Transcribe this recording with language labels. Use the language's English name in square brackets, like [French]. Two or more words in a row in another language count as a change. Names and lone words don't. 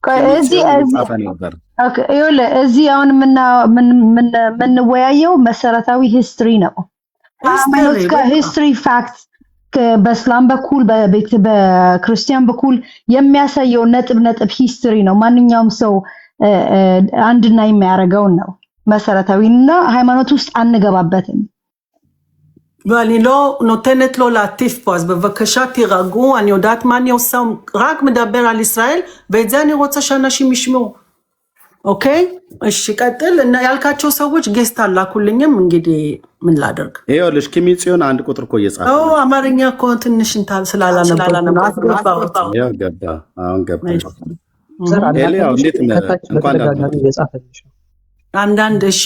[Amharic] እዚህ አሁን የምንወያየው መሰረታዊ ሂስትሪ ነው። [English] history fact [Amharic] በእስላም በኩል በክርስቲያን በኩል የሚያሳየው ነጥብ ሂስትሪ ነው። ማንኛውም ሰው አንድና የሚያደርገውን ነው መሰረታዊና ሃይማኖት ውስጥ አንገባበትም። [Hebrew] ואני לא נותנת לו להטיף פה, אז בבקשה תירגעו, אני יודעת מה אני עושה, רק מדבר על ישראל, ואת זה אני רוצה שאנשים ישמעו. אוקיי? [Amharic] ሲቀጥል እና ያልካቸው ሰዎች ጌስት አላኩልኝም እንግዲህ ምን ላደርግ ይኸውልሽ ኪሚጽዮን አንድ ቁጥር እኮ እየጻፈ ነው አማርኛ እኮ ትንሽ እንታል ስላላነበብኩ አስገባሁት ያው ገባ አሁን ገባ ኤሊያው እንዴት እንኳን አንዳንድ እሺ